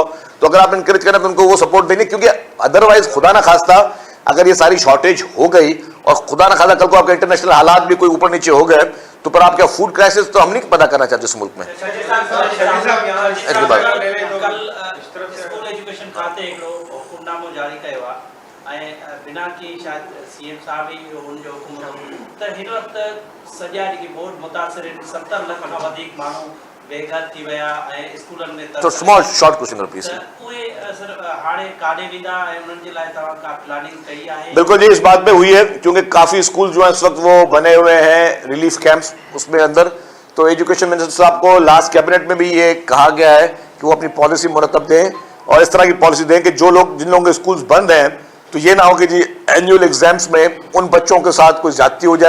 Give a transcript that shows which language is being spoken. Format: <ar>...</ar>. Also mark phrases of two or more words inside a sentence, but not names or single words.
<ur>تو اگر آپ انکریج کریں تو ان کو وہ سپورٹ دیں گے، کیونکہ اَدروائز خدا نہ خواستہ اگر یہ ساری شارٹیج ہو گئی اور خدا نہ خواستہ کل کو آپ کے انٹرنیشنل حالات بھی کوئی اوپر نیچے ہو گئے تو پر آپ کا</ur> <en>food crisis</en> <ur>تو ہم نہیں پیدا کرنا چاہتے اس ملک میں.</ur> <sd>एजुकेशन खाते हिकिड़ो हुकुमनामो जारी कयो आहे ऐं बिना की शायदि सीएम साहब ई हुनजो हुकुम त हिन वक़्तु सॼा जेके बोर्ड मुतासिरिन 70 लख खां वधीक माण्हू बेघर थी विया ऐं स्कूलनि में</sd> <en>तो small short question please.</en> <sd>उहे हाणे काॾे वेंदा ऐं उन्हनि जे लाइ तव्हां का प्लानिंग कई आहे?</sd> <ur>بالکل جی، اس بات پہ ہوئی ہے کیونکہ کافی سکول جو ہے اس وقت وہ بنے ہوئے ہیں</ur> <en>relief camps</en> <ur>اس میں اندر. तो</ur> <en>education minister</en> <ur>صاحب کو</ur> <en>last cabinet</en> <ur>میں بھی یہ کہا گیا ہے کہ وہ اپنی پالیسی مرتب دیں اور اس طرح کی پالیسی دیں کہ جو لوگ، جن لوگوں کے سکولز بند ہیں، تو یہ نہ ہو کہ جی</ur> <en>annual exams</en> <ur>میں ان بچوں کے ساتھ کوئی زیادتی ہو جائے.</ur>